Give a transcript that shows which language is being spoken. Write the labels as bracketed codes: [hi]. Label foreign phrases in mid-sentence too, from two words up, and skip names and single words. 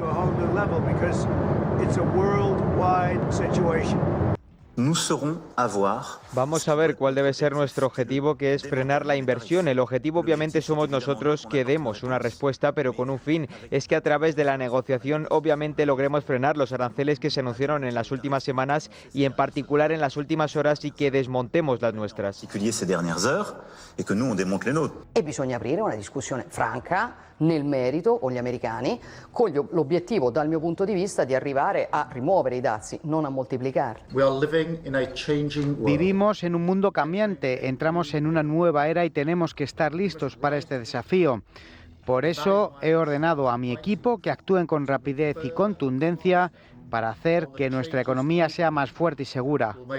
[es] Vamos a ver cuál debe ser nuestro objetivo, que es frenar la inversión. El objetivo obviamente somos nosotros, que demos una respuesta, pero con un fin. Es que a través de la negociación obviamente logremos frenar los aranceles que se anunciaron en las últimas semanas y en particular en las últimas horas, y que desmontemos las nuestras. [it] E bisogna aprire una discussione franca nel merito con gli americani, con l'obiettivo, dal mio punto di vista, di arrivare a rimuovere i dazi, non a moltiplicarli. [es] Vivimos en un mundo cambiante, entramos en una nueva era y tenemos que estar listos para este desafío. Por eso he ordenado a mi equipo que actúen con rapidez y contundencia para hacer que nuestra economía sea más fuerte y segura.